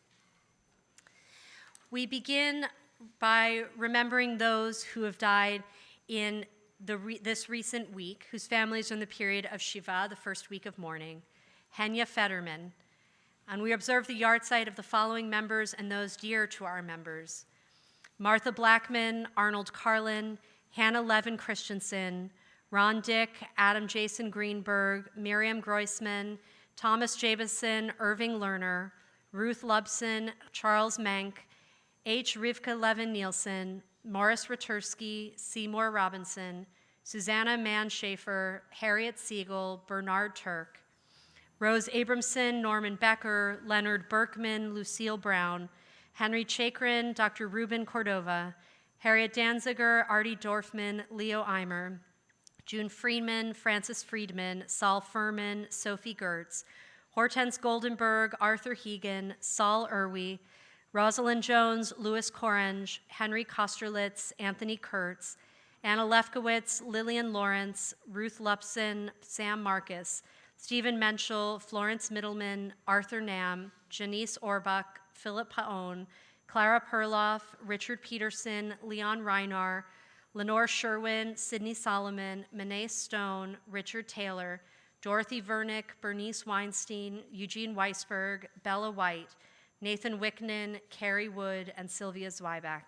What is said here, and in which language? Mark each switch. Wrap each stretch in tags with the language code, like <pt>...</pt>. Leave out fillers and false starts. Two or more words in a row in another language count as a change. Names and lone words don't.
<en>We begin by remembering those who have died in this recent week, whose families are in the period of Shiva, the first week of mourning. Henya Fetterman, And we observe the yahrzeit of the following members and those dear to our members: Martha Blackman, Arnold Carlin, Hannah Levin Christensen, Ron Dick, Adam Jason Greenberg, Miriam Groisman, Thomas Jabison, Irving Lerner, Ruth Lubson, Charles Mank, H. Rivka Levin Nielsen, Morris Ratursky, Seymour Robinson, Susanna Mann Schaefer, Harriet Siegel, Bernard Turk, Rose Abramson, Norman Becker, Leonard Berkman, Lucille Brown, Henry Chakrin, Dr. Ruben Cordova, Harriet Danziger, Artie Dorfman, Leo Eimer, June Friedman, Francis Friedman, Saul Furman, Sophie Gertz, Hortense Goldenberg, Arthur Hegan, Saul Irwi, Rosalind Jones, Louis Korange, Henry Kosterlitz, Anthony Kurtz, Anna Lefkowitz, Lillian Lawrence, Ruth Lupson, Sam Marcus, Stephen Menschel, Florence Middleman, Arthur Nam, Janice Orbach, Philip Paon, Clara Perloff, Richard Peterson, Leon Reinar, Lenore Sherwin, Sidney Solomon, Manae Stone, Richard Taylor, Dorothy Vernick, Bernice Weinstein, Eugene Weisberg, Bella White, Nathan Wickman, Carrie Wood, and Sylvia Zweiback.</en>